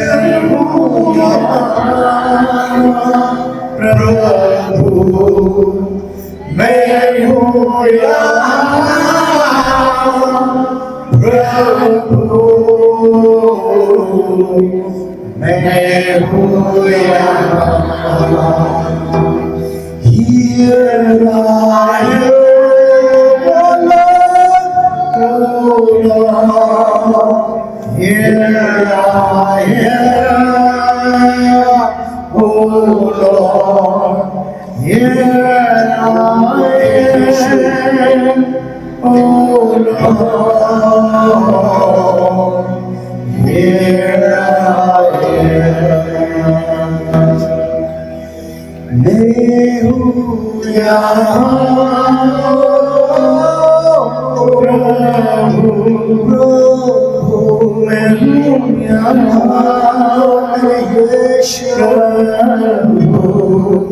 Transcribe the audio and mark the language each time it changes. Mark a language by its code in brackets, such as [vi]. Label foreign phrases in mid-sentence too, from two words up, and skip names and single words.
[hi] मैं हूँ यहाँ प्रभु। मैं हूँ यहाँ प्रभु। मैं हूँ यहाँ। [en] Here I am, O Lord. Here I am, O Lord. Here I am, O Lord. Here I am. [hi] मैं हूँ यहाँ प्रभु। मैं हूँ यहाँ यीशु प्रभु।